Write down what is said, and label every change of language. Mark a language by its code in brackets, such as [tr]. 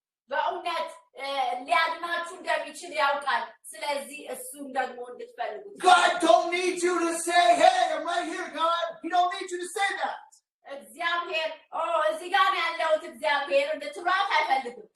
[am] በእውነት ሊያድናችሁ እንደሚችል ያውቃል። ስለዚህ እሱን ደግሞ እንድትፈልጉ [en] God don't need you to say, hey, I'm right here, God. He don't need you to say that. [am] እግዚአብሔር እዚህ ጋር ያለሁት እግዚአብሔር እንድትሏት አይፈልግም።